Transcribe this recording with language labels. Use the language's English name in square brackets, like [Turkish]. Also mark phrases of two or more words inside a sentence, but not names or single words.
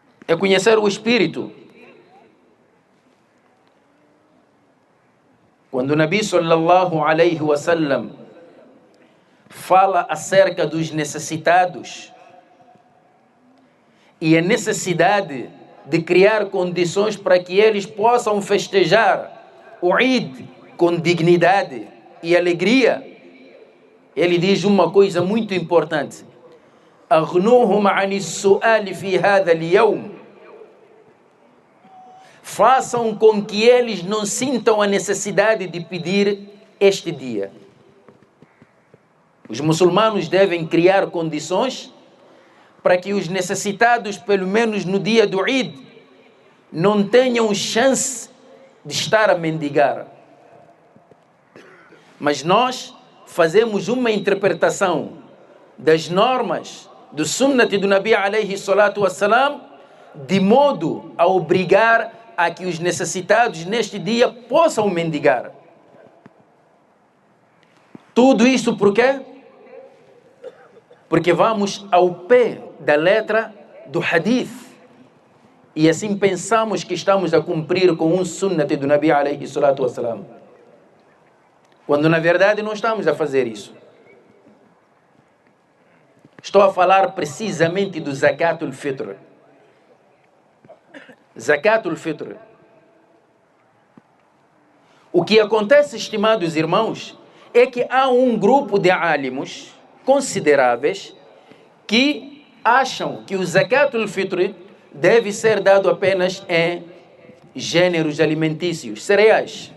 [Portuguese] é conhecer o Espírito. Quando o Nabi [Arabic] صلى الله عليه وسلم [Portuguese] fala acerca dos necessitados e a necessidade de criar condições para que eles possam festejar o Eid com dignidade e alegria, ele diz uma coisa muito importante: [Arabic] أغنوهم عن السؤال في هذا اليوم. [Portuguese] Façam com que eles não sintam a necessidade de pedir este dia. Os muçulmanos devem criar condições para que os necessitados, pelo menos no dia do Eid, não tenham chance de estar a mendigar. Mas nós fazemos uma interpretação das normas do sunnat do Nabi [Arabic] عليه الصلاة والسلام, [Portuguese] de modo a obrigar a que os necessitados neste dia possam mendigar. Tudo isso por quê? Porque vamos ao pé da letra do hadith e assim pensamos que estamos a cumprir com um sunnat do Nabi [Arabic] عليه الصلاة والسلام, [Portuguese] quando na verdade não estamos a fazer isso. Estou a falar precisamente do [Arabic] زكاة الفطر. زكاة الفطر. [Portuguese] O que acontece, estimados irmãos, é que há um grupo de alimos consideráveis que acham que o [Arabic] زكاة الفطر [Portuguese] deve ser dado apenas em gêneros alimentícios, cereais.